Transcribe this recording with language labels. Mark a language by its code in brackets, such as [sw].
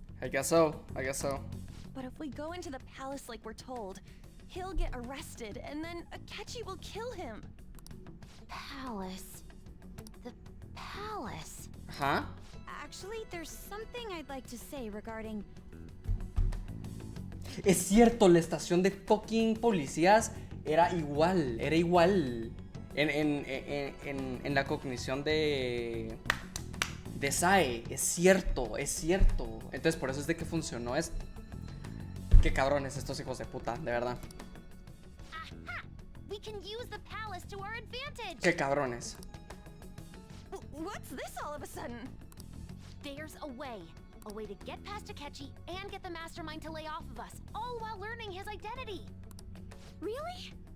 [en] I guess so, I guess so. But if we go into the palace like we're told, he'll get arrested and then Akechi will kill him. Palace. The palace. Ajá. Actually, there's something I'd like to say regarding... [es] Es cierto, la estación de fucking policías era igual, era igual. En la cognición de Sae, es cierto, es cierto. Entonces por eso es de que funcionó esto. Qué cabrones estos hijos de puta, de verdad. Aha! [en] We can use the palace to our advantage! [es] Qué cabrones. [en] What's this all of a sudden? There's a way. A way to get past Akechi and get the mastermind to lay off of us, all while learning his identity. Really?